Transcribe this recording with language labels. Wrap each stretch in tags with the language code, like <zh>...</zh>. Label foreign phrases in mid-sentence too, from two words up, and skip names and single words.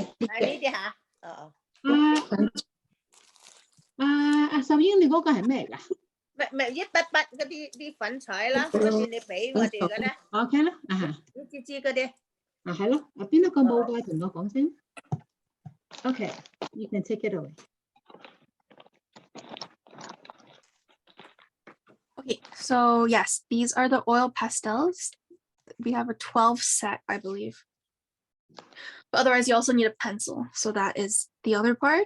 <yue>呢啲嚇，秀英，你嗰個係咩嚟㗎？咪一筆筆嗰啲粉彩啦，嗰啲你俾我哋嘅咧。OK 啦，一支支嗰啲。係咯，邊一個冇嘅同我講先。</yue> <en>Okay, you can take it away. Okay, so yes, these are the oil pastels. We have a 12 set, I believe. But otherwise, you also need a pencil. So that is the other part.</en>